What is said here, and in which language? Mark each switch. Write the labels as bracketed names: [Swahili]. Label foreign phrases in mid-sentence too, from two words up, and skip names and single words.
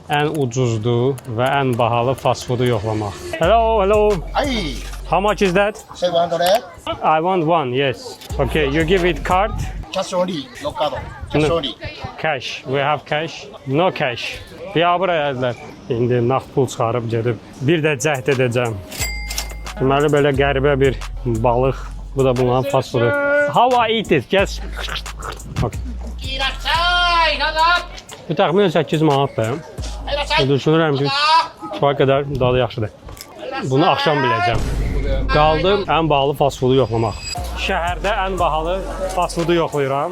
[Azerbaijani] ən ucuzdu və ən bahalı [English] fast foodu [Azerbaijani] yoxlamaq. [English] Hello, hello. Hey, How much is that? say one to that. I want one, yes. Okay, you give it card. Cash only, no card. Cash No. only. Cash. We have cash. No cash. [Azerbaijani] Ya buraya dedilər. İndi nağd pul çıxarıb gedib bir də cəhd edəcəm. Deməli belə qəribə bir balıq. Bu da bunların [English] fast foodu. How I eat it? Just okay. [Azerbaijani] Bu təxminən 8 manatdır. Düşünürəm ki, kifayət qədər dadı yaxşıdır. Bunu axşam biləcəm. Qaldı ən bahalı [English] fast foodu [Azerbaijani] yoxlamaq. Şəhərdə ən bahalı [English] fast foodu [Azerbaijani] yoxlayıram.